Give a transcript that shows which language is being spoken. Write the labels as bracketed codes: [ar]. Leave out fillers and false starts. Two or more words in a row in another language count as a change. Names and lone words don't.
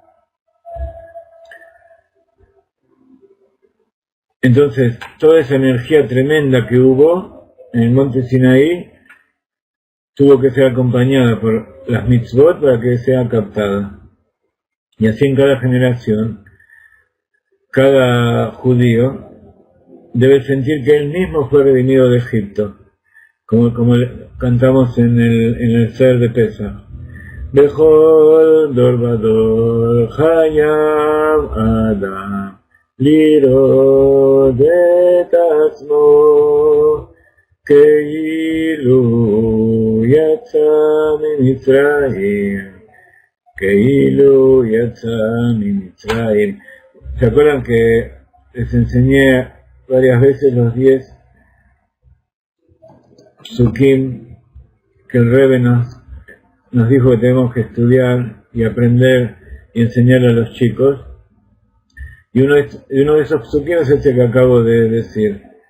[es] Entonces, toda esa energía tremenda que hubo en el monte Sinaí tuvo que ser acompañada por las mitzvot para que sea captada. Y así en cada generación, cada judío debe sentir que él mismo fue redimido de Egipto, como cantamos en el Ser de Pesach. [he] בכל דור ודור חייב אדם לראות את עצמו כאילו יצא ממצרים, כאילו יצא ממצרים. [es] ¿Se acuerdan que les enseñé varias veces los 10 psukim que el Rebbe nos dijo que tenemos que estudiar y aprender y enseñar a los chicos? Y uno de esos psukim es este que acabo de decir.